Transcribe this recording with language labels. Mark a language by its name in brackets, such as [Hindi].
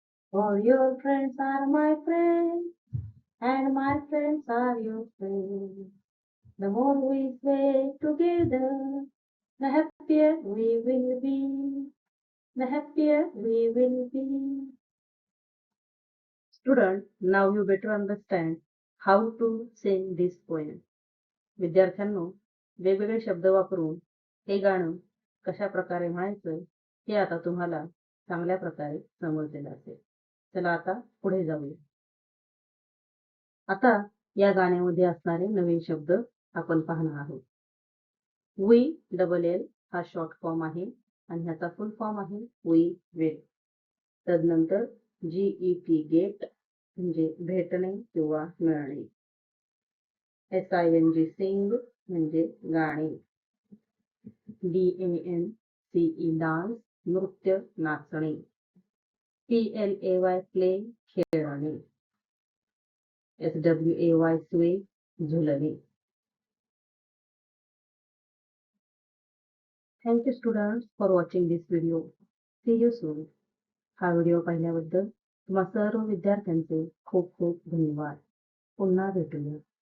[English] For your friends are my friends, and my friends are your friends. The more we sway together, the happier we will be, the happier we will be. Student, now you better understand how to sing this poem. [Marathi] विद्यार्थ्यांनो, वेगवेगळे शब्द वापरून हे गाणं कशा प्रकारे म्हणायचं हे आता तुम्हाला चांगल्या प्रकारे समजलेलं असेल. चला आता पुढे जाऊया. आता या गाण्यामध्ये असणारे नवीन शब्द आपण पाहणार आहोत. वी डबल एल हा शॉर्ट फॉर्म आहे आणि ह्याचा फुल फॉर्म आहे वी विल. तदनंतर GET गेट म्हणजे भेटणे किंवा मिळणे. SING सिंग म्हणजे गाणे. DANCE डान्स नृत्य नाचणे. PLAY प्ले खेळणे. SWAY sway झुलणे. [English] Thank you students for watching this video. See you soon. [Marathi] हा व्हिडिओ पाहिल्याबद्दल तुम्हा सर्व विद्यार्थ्यांचे खूप खूप धन्यवाद. पुन्हा भेटूया.